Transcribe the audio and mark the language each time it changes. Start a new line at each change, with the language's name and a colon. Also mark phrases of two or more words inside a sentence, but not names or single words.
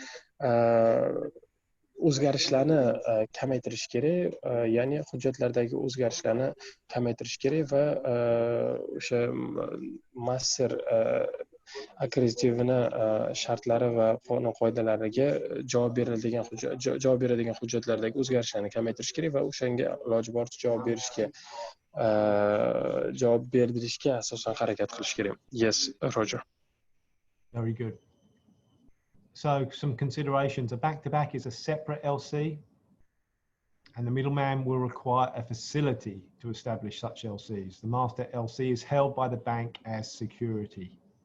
Uzbek: o'zgarishlarni kamaytirish kerak, ya'ni hujjatlardagi o'zgarishlarni kamaytirish kerak va o'sha master akkreditivini shartlari va qonun qoidalariga javob beradigan hujjatlardagi o'zgarishlarni kamaytirish kerak va o'shanga iloji boricha javob berdirishga asosan harakat qilish kerak.
English: Yes, Roger. Very good. So some considerations. A back-to-back is a separate LC. and the middleman will require a facility to establish such LCs. The master LC is held by the bank as security.